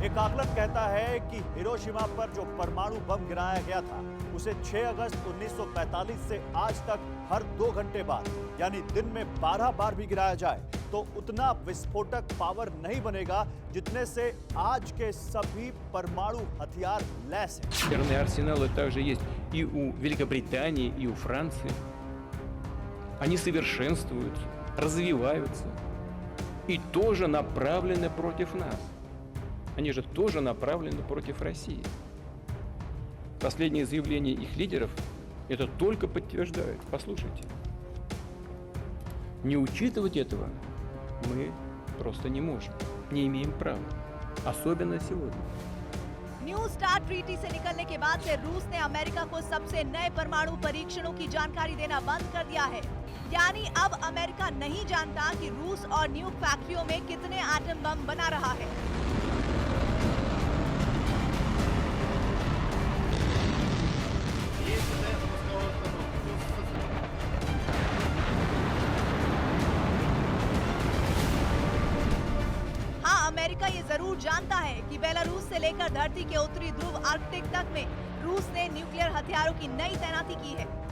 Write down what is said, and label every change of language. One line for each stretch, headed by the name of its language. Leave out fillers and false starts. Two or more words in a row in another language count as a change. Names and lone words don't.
Hindi: एक आकलन कहता है कि हिरोशिमा पर जो परमाणु बम गिराया गया था उसे 6 अगस्त 1945 से आज तक हर 2 घंटे बाद यानी दिन में 12 बार भी गिराया जाए तो उतना विस्फोटक पावर नहीं बनेगा जितने से आज के सभी परमाणु हथियार लैस हैं।
Russian: Ядерные арсеналы также есть и у Великобритании, и у Франции. Они совершенствуются, развиваются и тоже направлены против нас. Они же тоже направлены против России. Последние заявления их лидеров это только подтверждают. Послушайте. Не учитывать этого мы просто не можем, не имеем права, особенно сегодня.
Hindi: न्यू स्टार्ट ट्रीटी से निकलने के बाद से रूस ने अमेरिका को सबसे नए परमाणु परीक्षणों की जानकारी देना बंद कर दिया है। यानी अब अमेरिका नहीं जानता कि रूस और
English: nuke factories
Hindi: में कितने एटम बम बना रहा है। अमेरिका ये जरूर जानता है कि बेलारूस से लेकर धरती के उत्तरी ध्रुव आर्कटिक तक में रूस ने न्यूक्लियर हथियारों की नई तैनाती की है।